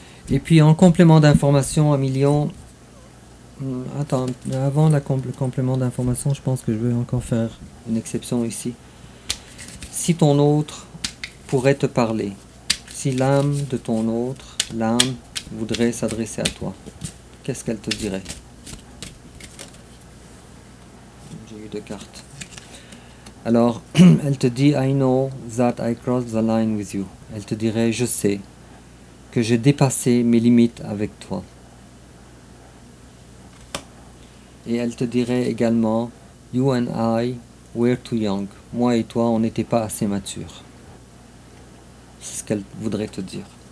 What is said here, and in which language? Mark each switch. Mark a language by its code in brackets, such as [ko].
[fr] Et puis en complément d'information, un million... Attends, avant le complément d'information, je pense que je vais encore faire une exception ici. Si ton autre pourrait te parler, si l'âme de ton autre, l'âme, voudrait s'adresser à toi, qu'est-ce qu'elle te dirait? J'ai eu 2 cartes. Alors, elle te dit, [en] I know that I crossed the line with you. [fr] Elle te dirait, je sais que j'ai dépassé mes limites avec toi. Et elle te dirait également, [en] you and I We're too young. [fr] Moi et toi, on n'était pas assez matures. C'est ce qu'elle voudrait te dire.